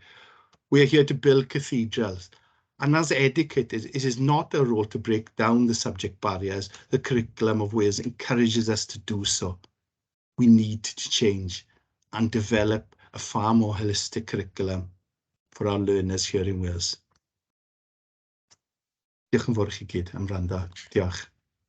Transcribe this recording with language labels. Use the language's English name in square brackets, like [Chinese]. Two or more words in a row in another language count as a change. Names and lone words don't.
[English] We are here to build cathedrals. And as educators, it is not our role to break down the subject barriers. The curriculum of Wales encourages us to do so. We need to change and develop a far more holistic curriculum for our learners here in Wales. [Welsh] Diolch yn fawr i chi gyd am wrando. Diolch.